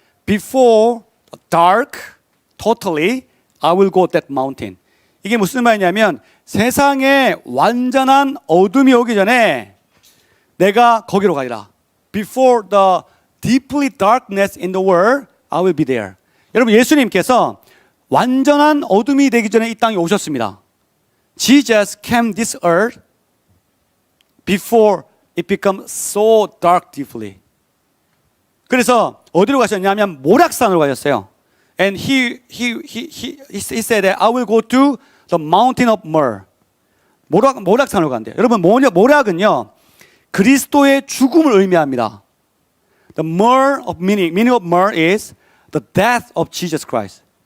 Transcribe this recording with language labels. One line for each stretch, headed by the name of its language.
English: Before dark, totally, I will go that mountain.
Korean: 이게 무슨 말이냐면 세상에 완전한 어둠이 오기 전에 내가 거기로 가리라.
English: Before the deeply darkness in the world, I will be there.
Korean: 여러분 예수님께서 완전한 어둠이 되기 전에 이 땅에 오셨습니다.
English: Jesus came this earth before it became so dark deeply.
Korean: 그래서 어디로 가셨냐면 모략산으로 가셨어요.
English: And he said that I will go to the mountain of myrrh.
Korean: 모략산으로 간대요. 여러분 모략은요 그리스도의 죽음을 의미합니다.
English: The myrrh of meaning of myrrh is the death of Jesus Christ.